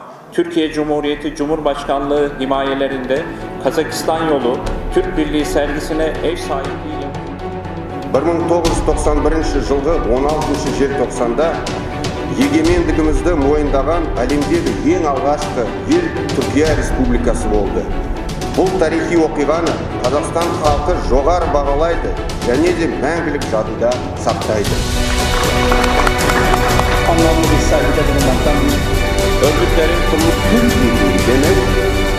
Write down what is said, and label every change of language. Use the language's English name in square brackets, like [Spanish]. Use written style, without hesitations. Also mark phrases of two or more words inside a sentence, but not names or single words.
[Turkish] Türkiye Cumhuriyeti Cumhurbaşkanlığı himayelerinde Kazakistan yolu Türk Birliği sergisine ev sahipliği [Kazakh] 1991 жылғы 16 желтоқсанда егемендігімізді мойындаған әлемдегі ең алғашқы ел Түркия Республикасы болды. Бұл тарихи оқиғаны Қазақстан халқы жоғары бағалайды және де мәңгілік жадында сақтайды. [Turkish] Anlamlı bir sergide bulunmaktan örgütlerin kuruluş demek